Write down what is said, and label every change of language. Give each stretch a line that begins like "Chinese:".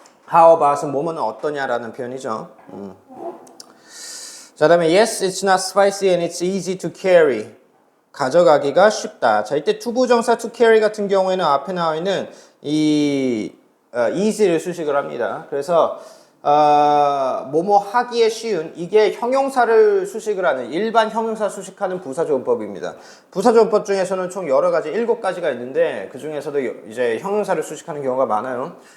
Korean: How about은 뭐뭐는 어떠냐라는 표현이죠. 자, 다음에
English: yes, it's not spicy and it's easy to carry.
Korean: 가져가기가 쉽다. 자, 이때 투부정사 to carry 같은 경우에는 앞에 나와 있는 이 easy를 수식을 합니다. 그래서 뭐뭐 하기에 쉬운 이게 형용사를 수식을 하는 일반 형용사 수식하는 부사조원법입니다. 부사조원법 중에서는 총 여러 가지 7가지가 있는데 그 중에서도 이제 형용사를 수식하는 경우가 많아요.